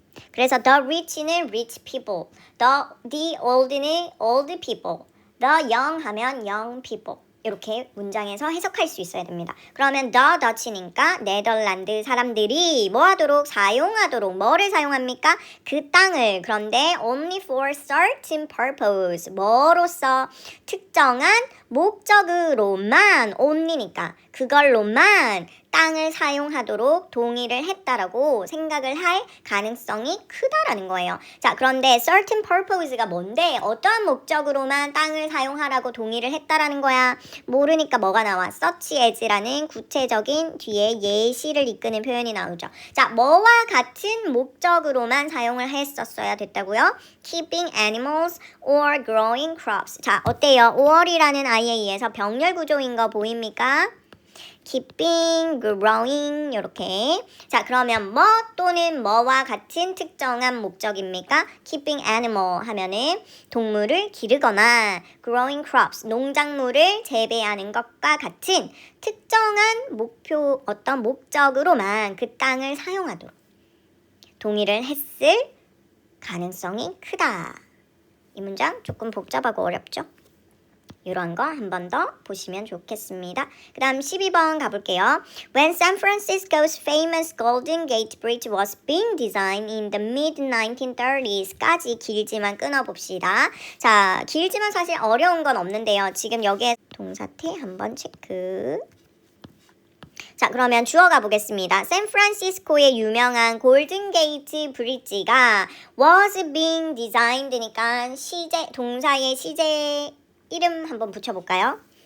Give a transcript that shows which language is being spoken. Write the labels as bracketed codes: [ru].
[en] 그래서 the rich는 rich people, the old는 old people, the young 하면 young people. [ko] 이렇게 문장에서 해석할 수 있어야 됩니다. 그러면 the Dutch니까 네덜란드 사람들이 뭐 하도록? 사용하도록. 뭐를 사용합니까? 그 땅을. [en] 그런데 only for certain purpose. [ko] 뭐로써? 특정한 목적으로만. only니까 그걸로만 땅을 사용하도록 동의를 했다라고 생각을 할 가능성이 크다라는 거예요. 자, 그런데 certain purpose 가 뭔데? 어떠한 목적으로만 땅을 사용하라고 동의를 했다라는 거야? 모르니까 뭐가 나와? such as 라는 구체적인 뒤에 예시를 이끄는 표현이 나오죠. 자, 뭐와 같은 목적으로만 사용을 했었어야 됐다고요? [en] keeping animals or growing crops. [ko] 자, 어때요? 5월이라는 아이에 의해서 병렬 구조인 거 보입니까? [en] keeping, growing 이렇게. [ko] 자, 그러면 뭐 또는 뭐와 같은 특정한 목적입니까? keeping animal 하면은 동물을 기르거나 growing crops, 농작물을 재배하는 것과 같은 특정한 목표, 어떤 목적으로만 그 땅을 사용하도록 동의를 했을 가능성이 크다. 이 문장 조금 복잡하고 어렵죠? 이런 거 한 번 더 보시면 좋겠습니다. 그 다음 12번 가볼게요. [en] When San Francisco's famous Golden Gate Bridge was being designed in the mid-1930s 까지 길지만 끊어봅시다. [ko] 자, 길지만 사실 어려운 건 없는데요. 지금 여기에 동사태 한번 체크. 자, 그러면 주어가 보겠습니다. 샌프란시스코의 유명한 골든 게이트 브릿지가 was being designed 니까 시제, 동사의 시제 이름 한번 붙여볼까요?